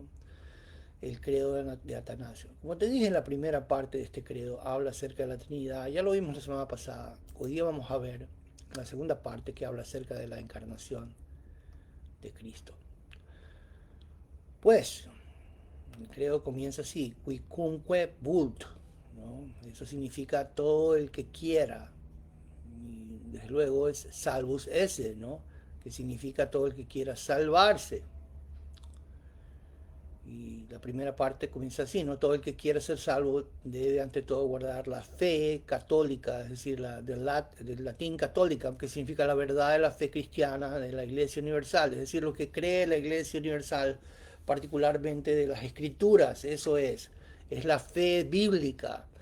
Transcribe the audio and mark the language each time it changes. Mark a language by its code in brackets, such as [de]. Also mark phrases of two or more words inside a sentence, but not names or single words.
[es] El credo de Atanasio. Como te dije en la primera parte de este credo, habla acerca de la Trinidad. Ya lo vimos la semana pasada. Hoy día vamos a ver la segunda parte que habla acerca de la encarnación de Cristo. Pues, el credo comienza así, [la] quicumque vult, [es] ¿no? Eso significa todo el que quiera. Y desde luego es [la] salvus esse, [es] ¿no? Que significa todo el que quiera salvarse. Y la primera parte comienza así, ¿no? Todo el que quiera ser salvo debe ante todo guardar la fe católica, es decir, del latín católica, que significa la verdad de la fe cristiana de la Iglesia Universal, es decir, lo que cree la Iglesia Universal, particularmente de las Escrituras, eso es la fe bíblica.